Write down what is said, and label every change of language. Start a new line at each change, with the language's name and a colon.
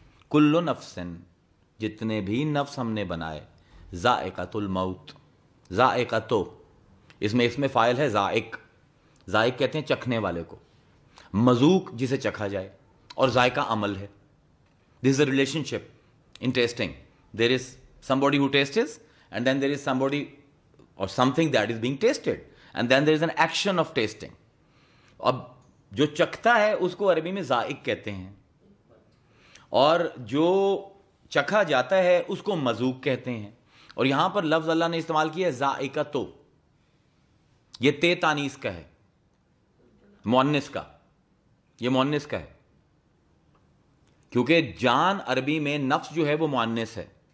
Arabic: کل نفس،
Urdu: جتنے بھی نفس ہم نے بنائے،
Arabic: ذائقۃ الموت.
Urdu: ذائقۃ اس میں فاعل ہے ذائق. ذائق کہتے ہیں چکھنے والے کو، مذوق جسے چکھا جائے، اور ذائقہ عمل ہے.
English: This is a relationship in tasting. There is somebody who tastes and then there is somebody or something that is being tasted and then there is an action of tasting.
Urdu: اب جو چکھتا ہے اس کو عربی میں ذائق کہتے ہیں، اور جو چکھا جاتا ہے اس کو مذوق کہتے ہیں. اور یہاں پر لفظ اللہ نے استعمال کیا ہے ذائقۃ. یہ تے تانیث کا ہے، مؤنث کا، یہ مؤنث کا ہے، کیونکہ جان عربی میں نفس جو ہے وہ مؤنث ہے.